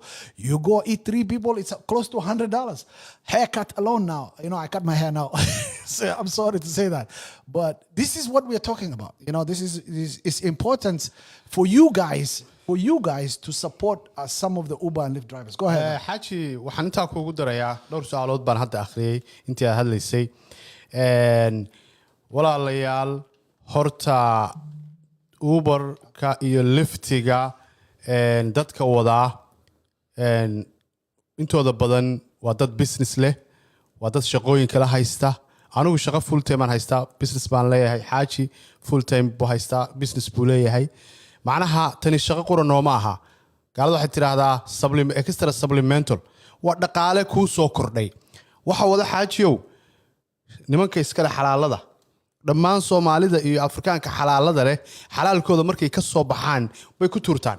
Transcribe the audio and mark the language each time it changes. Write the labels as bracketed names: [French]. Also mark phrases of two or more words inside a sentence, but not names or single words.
[English] You go eat 3 people, it's close to $100. Haircut alone now. I cut my hair now. So I'm sorry to say that. But this is what we're talking about. This is important for you guys to support some of the Uber and Lyft drivers. Go ahead. [Somali] Haji, waxaan intaa kuugu darayaa dhowr su'aalood baan hadda akhriyay intii aad hadlaysay. Walaalayaal, horta Uber-ka iyo Lyft-ga dadka wadaa intooda badan waa dad business leh, waa dad shaqooyin kala haysta. Anigu shaqo [English] full time [Somali] aan haystaa, business baan leeyahay. Xaaji [English] full time [Somali] buu haystaa, business buu leeyahay. Macnaha tani shaqo quran ma aha. Gaaladu waxay tiraahdaa [English] extra supplemental. [Somali] Waa dhaqaale ku soo kordhay. Waxa wada Xaajiyow nimanka iskala xalaalada dhammaan Soomaalida iyo Afrikaanka xalaalada leh xalaalkooda markay ka soo baxaan way ku turtaan.